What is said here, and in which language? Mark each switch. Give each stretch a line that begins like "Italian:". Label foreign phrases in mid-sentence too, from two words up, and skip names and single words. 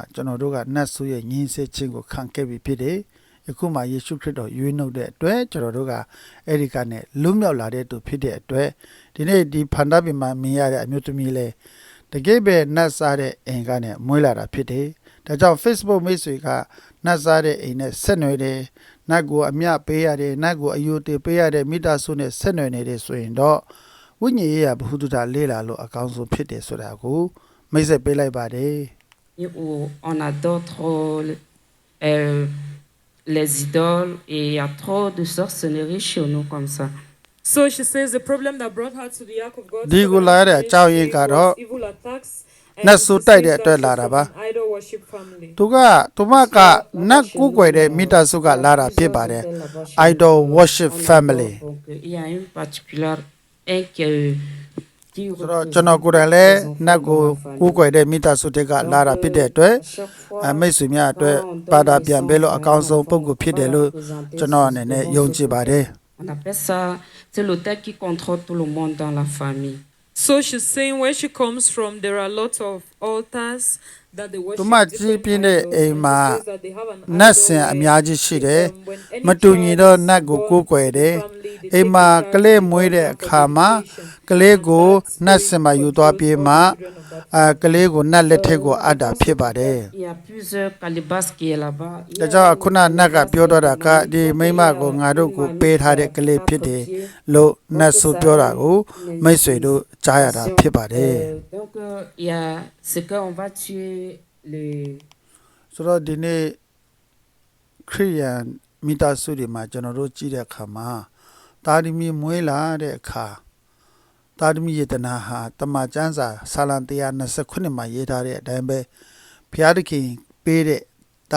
Burmese: ကျွန်တော်တို့ကနတ်ဆုရဲ့ညှင်းဆဲခြင်းကိုခံခဲ့ပြီးဖြစ်တယ်အခုမှယေရှုခရစ်တော်ရွေးနှုတ်တဲ့အတွက်ကျွန်တော်တို့ကအဲ့ဒီကနေလွတ်မြောက်လာတဲ့သူဖြစ်တဲ့အတွက်ဒီနေ့ဒီဖန္တာပင်မှာမြင်ရတဲ့အမျိုးသမီးလဲတကယ်ပဲနတ်စားတဲ့အိမ်ကနေမွေးလာတာဖြစ်တယ်ဒါကြောင့် Facebook မိတ်ဆွေကနတ်စားတဲ့အိမ်နဲ့ဆက်နွယ်တယ်နတ်ကိုအမြပေးရတယ်နတ်ကိုအယုတေပေးရတဲ့မိသားစုနဲ့ဆက်နွယ်နေတယ်ဆိုရင်တော့ဝိညာဉ်ရေးရဘ ഹു တုတာလေးလာလို့အကောင်းဆုံးဖြစ်တယ်ဆိုတာကိုမိတ်ဆက်ပေးလိုက်ပါတယ်
French: Et où on adore trop les idoles et il y a trop de sorcellerie chez nous comme ça.
English: So she says the problem that brought her to the ark of God
Burmese: ဒီကိုလာတဲ့အကြောင်းရင်းကတော့
English: evil attacks
Burmese: နတ်ဆိုးတိုက်တဲ့အတွက်လာတာပါ
English: idol worship family.
Burmese: သူမကနတ်ကူးကွယ်တဲ့မိသားစုကလာတာဖြစ်ပါတယ်
English: idol worship family
French: Donc, il y a une particulière un qui
Burmese: ဆိုတော့ကျွန်တော်ကိုယ်တိုင်လည်းနတ်ကိုကူးကွယ်တဲ့မိသားစုတွေကလာတာဖြစ်တဲ့အတွက်မိတ်ဆွေများအတွက်ပါတာပြန်ပေးလို့အကောင်းဆုံးပုံကိုဖြစ်တယ်လို့ကျွန်တော်အနေနဲ့ယုံကြည်ပါတယ်
French: on appelle ça c'est l'autel qui contrôle tout le monde dans la famille.
English: So she's saying where she comes from, there are lots of altars that they worship.
Burmese: သူမကြီးပြင်းတဲ့အိမ်မှာနတ်ဆင်အများကြီးရှိတယ်မတူညီတော့နတ်ကိုကိုးကွယ်တယ်အိမ်မှာကလေးမွေးတဲ့အခါမှာကလေးကိုနတ်ဆင်မှာယူသွားပြေးမှကလေးကိုနတ်လက်ထက်ကိုအပ်တာဖြစ်ပါတယ်
French: Il y a plusieurs calibas qui est là-bas.
Burmese: ဒါကြောင့်ခုနနတ်ကပြောတော့တာကဒီမိမကိုငါတို့ကိုပေးထားတဲ့ကလေးဖြစ်တယ်လို့နတ်ဆိုပြောတာကိုမိတ်ဆွေတို့ကြားရတာဖြစ်ပါတယ်
French: Donc il y a ce qu'on va tuer les
Burmese: ဆိုတော့ဒီနေ့ခရိယန်မိသားစုတွေမှာကျွန်တော်တို့ကြည့်တဲ့အခါမှာတာဒီမီမွေးလာတဲ့အခါတာဒီမီယေတနာဟာတမန်ကျမ်းစာဆာလံ129မှာရေးထားတဲ့အတိုင်းပဲဘုရားသခင်ပေးတဲ့တာ